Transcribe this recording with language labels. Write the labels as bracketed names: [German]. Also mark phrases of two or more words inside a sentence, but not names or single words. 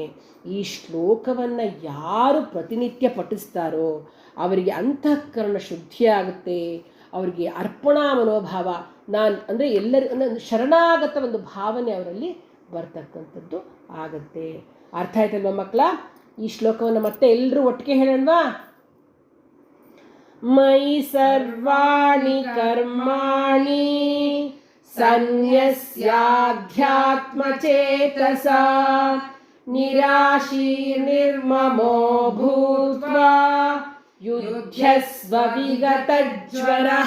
[Kannada] ಈ ಶ್ಲೋಕವನ್ನು ಯಾರು ಪ್ರತಿನಿತ್ಯ ಪಠಿಸ್ತಾರೋ ಅವರಿಗೆ ಅಂತಃಕರಣ ಶುದ್ಧಿಯಾಗುತ್ತೆ. ಅವರಿಗೆ ಅರ್ಪಣಾ ಮನೋಭಾವ, ನಾನು ಅಂದರೆ ಎಲ್ಲರಿಗೂ ಶರಣಾಗತ ಒಂದು ಭಾವನೆ ಅವರಲ್ಲಿ ಬರ್ತಕ್ಕಂಥದ್ದು ಆಗತ್ತೆ. ಅರ್ಥ ಆಯ್ತಲ್ವ ಮಕ್ಕಳ? ಈ ಶ್ಲೋಕವನ್ನು ಮತ್ತೆ ಎಲ್ಲರೂ ಒಟ್ಟಿಗೆ ಹೇಳೋಣವಾ? [Sanskrit] ಮಯಿ ಸರ್ವಾಣಿ ಕರ್ಮಾಣಿ ಸನ್ಯಸ್ಯಾಧ್ಯಾತ್ಮಚೇತಸಾ ನಿರಾಶೀರ್ನಿರ್ಮಮೋ ಭೂತ್ವಾ ಯುಧ್ಯಸ್ವ ವಿಗತಜ್ವರಃ.